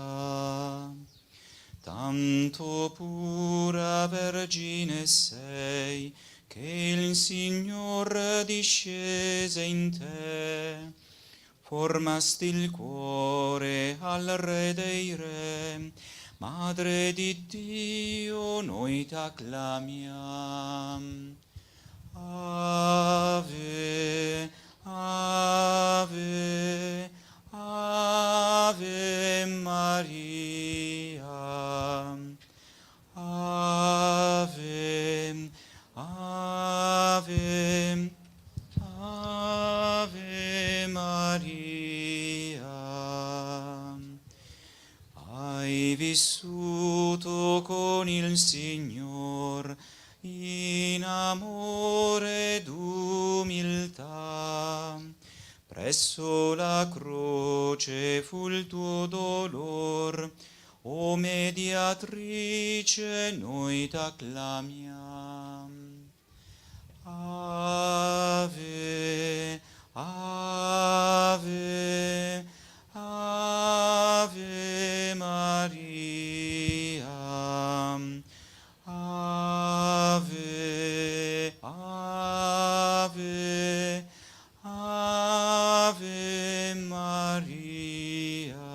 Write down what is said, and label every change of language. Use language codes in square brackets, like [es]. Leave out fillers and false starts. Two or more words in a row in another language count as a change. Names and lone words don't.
[it] Tanto pura Vergine sei, che il Signor discese in te. Formasti il cuore al Re dei Re, Madre di Dio, noi t'acclamiamo. [la] Ave, Ave, Ave Maria. Ave, Ave, Ave Maria. [it] Hai vissuto con il Signor in amore ed umiltà. Presso la croce fu il tuo dolor, o mediatrice noi t'acclamiamo. [la] Ave, Ave, Ave Maria. Ave, Ave, Ave Maria.